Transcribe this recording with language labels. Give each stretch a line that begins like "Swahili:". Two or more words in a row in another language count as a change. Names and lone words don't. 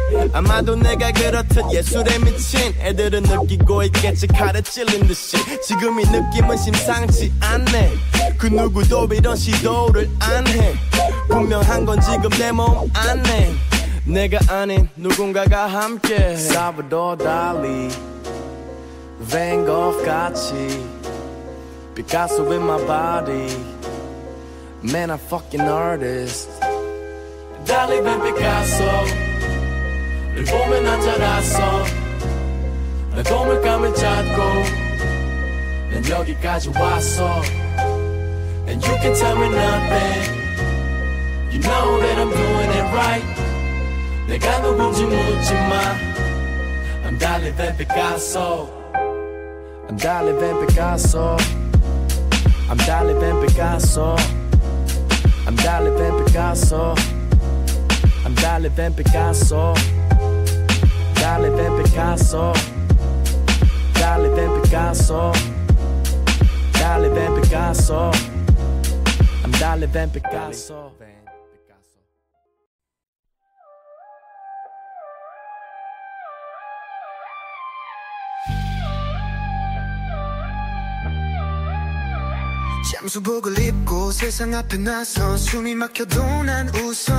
Korean: 아마도 내가 그렇듯 예술에 미친 애들은 느끼고 있겠지 칼에 찔린 듯이 지금 이 느낌은 심상치 않네 그 누구도 이런 시도를 안 해 분명한 건 지금 내 몸 안에 내가 아닌 누군가가 함께
English: Salvador Dali Van Gogh 같이 Picasso in my body Man, I'm fucking artist Dali ven
Korean: Picasso 를 보면 난 자랐어 내 고물감을 찾고 난 여기까지 왔어
English: And you can tell me nothing You know that I'm doing it right
Korean: 내가 누군지 묻지 마
English: I'm Dali ven Picasso I'm Dali ven Picasso I'm Dali ven Picasso I'm Dali ven Picasso I'm Dali ven Picasso Dali ven Picasso Dali ven Picasso Dali ven Picasso I'm Dali ven Picasso
Korean: 잠수복을 입고 세상 앞에 나서 숨이 막혀도 난 웃어